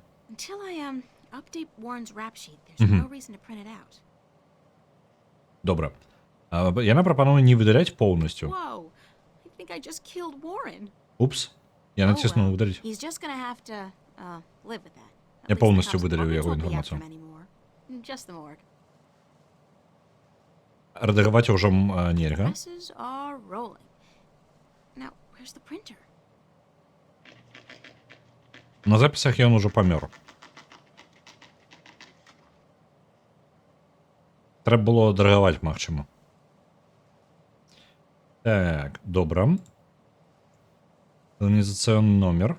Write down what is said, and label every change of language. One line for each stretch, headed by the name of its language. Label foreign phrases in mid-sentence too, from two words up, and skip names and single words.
English: Until I update Warren's rap sheet, there's no reason to print it out.
Belarusian: Добра. Яна прапануе не выдаляць поўнасцю.
English: Whoa, I think I just killed Warren.
Belarusian: Упс, я націснуў выдаліць.
English: He's just gonna have to live with that.
Belarusian: Я поўнасцю выдаліў яго інфармацыю.
English: Just the morgue.
Belarusian: Рэдагаваць ўжо нельга.
English: Presses are rolling. Now, where's the printer?
Belarusian: На запісах ён ужо памёр. Трэба было драгаваць, магчыма. Так, добра.
Russian: Колонизационный номер.